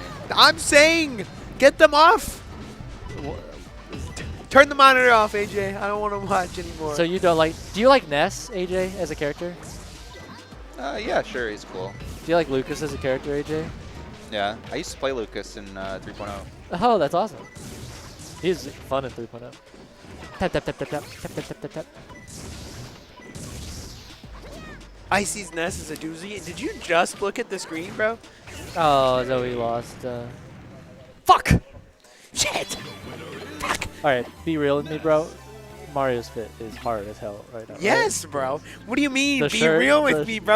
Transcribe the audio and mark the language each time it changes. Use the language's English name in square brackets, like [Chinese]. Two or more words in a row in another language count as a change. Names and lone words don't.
[English] I'm saying, get them off. Turn the monitor off, AJ. I don't want to watch anymore. So you don't like? Do you like Ness, AJ, as a character? Yeah, sure, he's cool. Do you like Lucas as a character, AJ? Yeah, I used to play Lucas in 3.0. Oh, that's awesome. He's fun in 3.0. Tap, tap, tap, tap, tap, tap, tap, tap, tap, tap. Icy's Nest is a doozy. Did you just look at the screen, bro? Oh, Zoe lost. Fuck! Shit! Fuck! Alright, be real with me, bro. Mario's fit is hard as hell right now. right? Yes, bro. What do you mean? The Be shirt, real the- with me, bro.